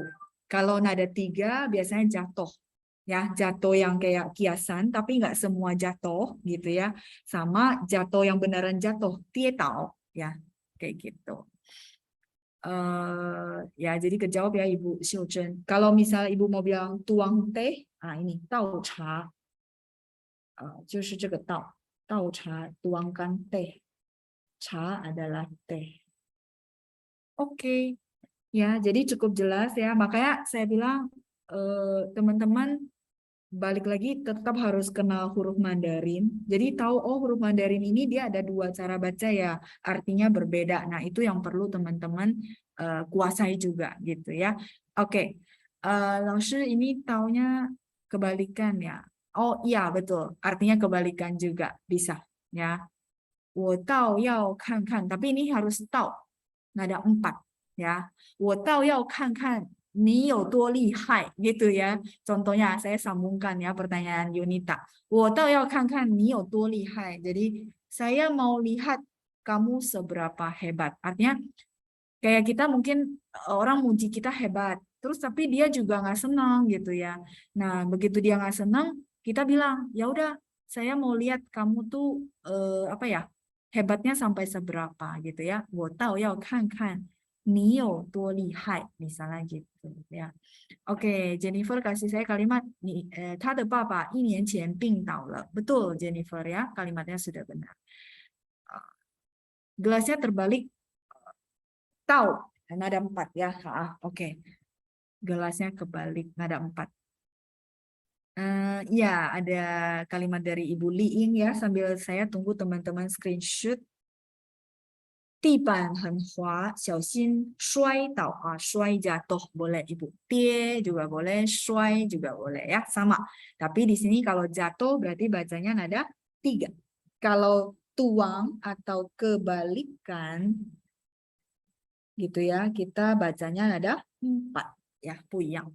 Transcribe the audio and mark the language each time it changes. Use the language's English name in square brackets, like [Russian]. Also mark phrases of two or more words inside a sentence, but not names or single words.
[Indonesian] Kalau nada 3 biasanya jatuh. Ya, jatuh yang kayak kiasan, tapi nggak semua jatuh gitu ya. Sama jatuh yang beneran jatuh, tie tau ya, kayak gitu. Ya, jadi kejawab ya Ibu Xiuzhen. Kalau misalnya Ibu mau bilang tuang teh, ini tau cha, [Chinese] 就是这个倒茶 [Indonesian] tuangkan teh, cha adalah teh. Oke. Ya, jadi cukup jelas ya. Makanya saya bilang teman-teman balik lagi tetap harus kenal huruf Mandarin. Jadi tahu huruf Mandarin ini dia ada 2 cara baca ya, artinya berbeda. Nah, itu yang perlu teman-teman kuasai juga gitu ya. Oke. 老师 ini taunya kebalikan ya. Oh iya betul, artinya kebalikan juga bisa ya. [Chinese] 我倒要看看, [Indonesian] tapi ini harus tahu. Nada 4 ya. [Chinese] 我倒要看看你有多厉害 [Indonesian] gitu ya. Contohnya saya sambungkan ya pertanyaan Yunita. [Chinese] 我倒要看看你有多厉害. [Indonesian] Jadi saya mau lihat kamu seberapa hebat. Artinya kayak kita mungkin orang muji kita hebat. Terus tapi dia juga nggak senang gitu ya. Nah begitu dia nggak senang, kita bilang ya udah saya mau lihat kamu tuh apa ya hebatnya sampai seberapa gitu ya. [Chinese] 我倒要看看你有多厉害 [Indonesian] misalnya gitu ya. Oke, Jennifer kasih saya kalimat [Chinese] 他的爸爸1年前病倒了. [Indonesian] Betul Jennifer ya, kalimatnya sudah benar. Gelasnya terbalik, tahu nada 4 ya. Oke. Gelasnya kebalik nada 4. Ya, ada kalimat dari Ibu Liing ya, sambil saya tunggu teman-teman screenshot. [Chinese] 地板很滑，小心摔倒啊， [Indonesian] 摔 jatuh boleh Ibu, 跌 juga boleh, 摔 juga boleh ya, sama. Tapi di sini kalau jatuh berarti bacanya nada 3. Kalau tuang atau kebalikan gitu ya, kita bacanya nada 4 ya, puyang.